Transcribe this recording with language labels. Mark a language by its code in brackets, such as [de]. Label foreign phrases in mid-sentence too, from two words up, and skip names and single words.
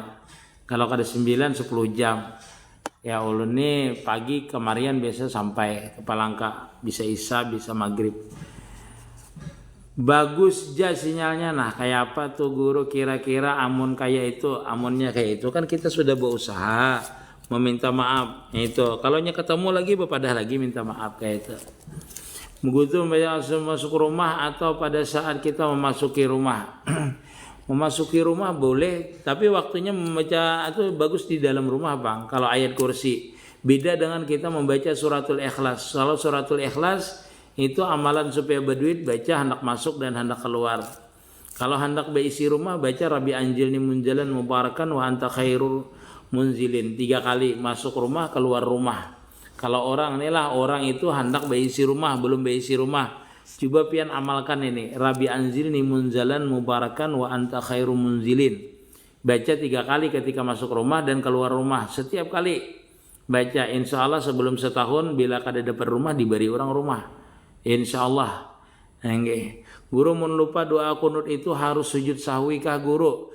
[bjn] Kalau kada 9 10 jam. Ya ulun nih pagi kemarian biasa sampai ke Palangka. Bisa isya, bisa maghrib. Bagus aja sinyalnya. Nah kayak apa tuh guru kira-kira amun kayak itu. Amunnya kayak itu kan kita sudah berusaha meminta maaf. Itu kalau ketemu lagi bepadah lagi minta maaf kayak itu. Begitu masuk rumah atau pada saat kita memasuki rumah. Memasuki rumah boleh, tapi waktunya membaca itu bagus di dalam rumah Bang. Kalau ayat kursi beda dengan kita membaca suratul ikhlas. Kalau suratul ikhlas itu amalan supaya berduit, baca hendak masuk dan hendak keluar. Kalau hendak berisi rumah baca [ar] رب أنزلني منزلا مباركا وأنت خير المنزلين [bjn] 3 kali masuk rumah keluar rumah. Kalau orang inilah orang itu hendak berisi rumah belum berisi rumah, coba pian amalkan ini [ar] رب أنزلني منزلا مباركا وأنت خير المنزلين. [bjn] Baca 3 kali ketika masuk rumah dan keluar rumah. Setiap kali baca [ar] إن شاء الله [bjn] sebelum setahun bila kada dapat rumah diberi orang rumah. [ar] إن شاء الله. [bjn] Guru mun lupa doa kunut itu harus sujud sahwi kah guru?